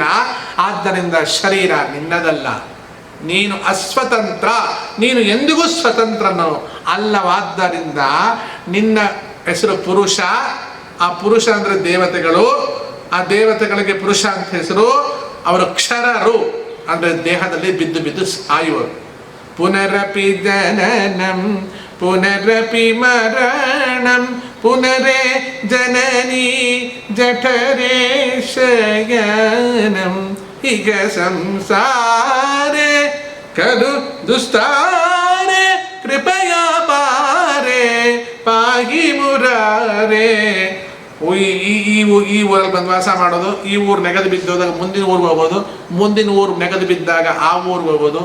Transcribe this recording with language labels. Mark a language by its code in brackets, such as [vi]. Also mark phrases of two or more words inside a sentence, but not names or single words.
[kn] ಆದ್ದರಿಂದ ಶರೀರ ನಿನ್ನದಲ್ಲ, ನೀನು ಅಸ್ವತಂತ್ರ, ನೀನು ಎಂದಿಗೂ ಸ್ವತಂತ್ರನು ಅಲ್ಲವಾದ್ದರಿಂದ ನಿನ್ನ ಹೆಸರು ಪುರುಷ. ಆ ಪುರುಷ ಅಂದ್ರೆ ದೇವತೆಗಳು, ಆ ದೇವತೆಗಳಿಗೆ ಪುರುಷ ಅಂತ ಹೆಸರು. ಅವರು ಕ್ಷರರು ಅಂದ್ರೆ ದೇಹದಲ್ಲಿ ಬಿದ್ದು ಬಿದ್ದು ಸಾಯುವರು. [sa] ಪುನರಪಿ ಜನನಂ ಪುನರಪಿ ಮರಣಂ ಪುನರೇ ಜನನಿ ಜಠರೇ ಶಯನಂ. ಈಗ ಸಂಸಾರೆ ಕಲು ದುಸ್ತಾರೆ ಕೃಪಯಾ ಪಾರೆ ಪಾಗಿ ಮುರಾರೆ. [kn] ಈ ಊರಲ್ಲಿ ಬಂದು ವಾಸ ಮಾಡೋದು, ಈ ಊರು ನೆಗದು ಬಿದ್ದೋದಾಗ ಮುಂದಿನ ಊರಿಗೆ ಹೋಗೋದು, ಮುಂದಿನ ಊರು ನೆಗದು ಬಿದ್ದಾಗ ಆ ಊರಿಗೆ ಹೋಗೋದು.